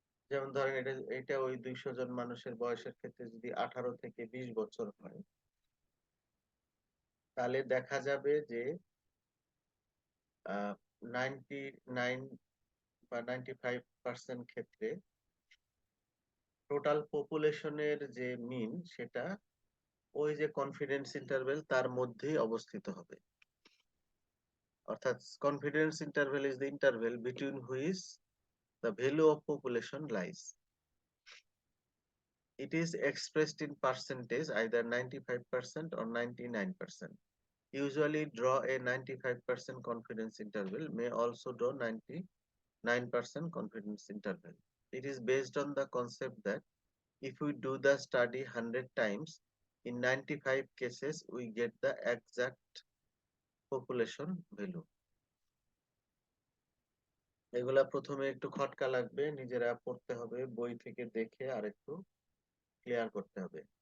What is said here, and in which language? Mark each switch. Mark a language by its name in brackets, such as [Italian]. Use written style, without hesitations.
[Bangla] যেমন ধরেন এটা ওই 200 জন মানুষের বয়সের ক্ষেত্রে যদি 18 থেকে 20 বছর হয়, তাহলে দেখা যাবে যে 99 বা 95% ক্ষেত্রে টোটাল পপুলেশনের যে মিন, সেটা ওই যে কনফিডেন্স ইন্টারভ্যাল তার মধ্যেই অবস্থিত হবে। অর্থাৎ [English] Confidence interval is the interval between which the value of population lies. It is expressed in percentage, either 95% or 99%. Usually draw a 95% confidence interval, may also draw 99% confidence interval. It is based on the concept that if we do the study 100 times, in 95 cases we get the exact population value. [Bangla] এগুলা প্রথমে একটু খটকা লাগবে, নিজেরা পড়তে হবে, বই থেকে দেখে আর একটু ক্লিয়ার করতে হবে।